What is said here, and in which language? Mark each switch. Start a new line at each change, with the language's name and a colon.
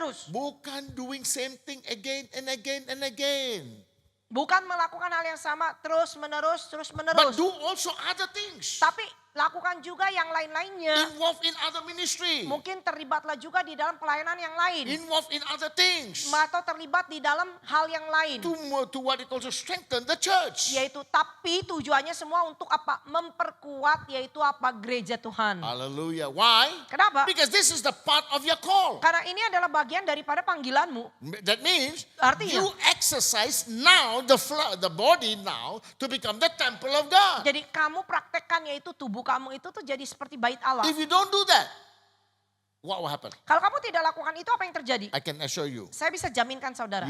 Indonesian: Bukan
English: doing same thing again and again and again.
Indonesian: Bukan melakukan hal yang sama terus menerus.
English: But do also other things.
Indonesian: Tapi lakukan juga yang lain-lainnya.
English: Involved in other ministry.
Indonesian: Mungkin terlibatlah juga di dalam pelayanan yang lain.
English: Involved in other things.
Indonesian: Atau terlibat di dalam hal yang lain.
English: To what it also strengthen the church.
Indonesian: Yaitu tapi tujuannya semua untuk apa? Memperkuat yaitu apa? Gereja Tuhan.
English: Hallelujah. Why?
Indonesian: Kenapa?
English: Because this is the part of your call.
Indonesian: Karena ini adalah bagian daripada panggilanmu.
English: That means
Indonesian: Artinya,
English: you exercise now the body now to become the temple of God.
Indonesian: jadi kamu praktekkan yaitu tubuh kamu itu tuh jadi seperti bait Allah.
English: If you don't do that, what will happen?
Indonesian: Kalau kamu tidak lakukan itu apa yang terjadi?
English: I can assure you,
Indonesian: Saya bisa jaminkan saudara.